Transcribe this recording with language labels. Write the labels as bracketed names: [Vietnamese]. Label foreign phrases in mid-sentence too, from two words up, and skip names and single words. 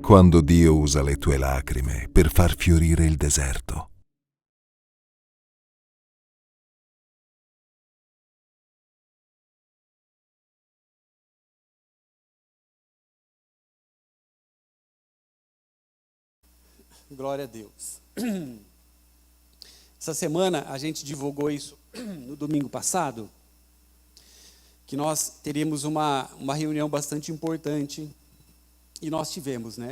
[Italian] Quando Dio usa le tue lacrime per far fiorire il deserto. [Portuguese] Glória a Deus. Essa semana a gente divulgou isso no domingo passado, que nós teríamos uma reunião bastante importante, e nós tivemos, né?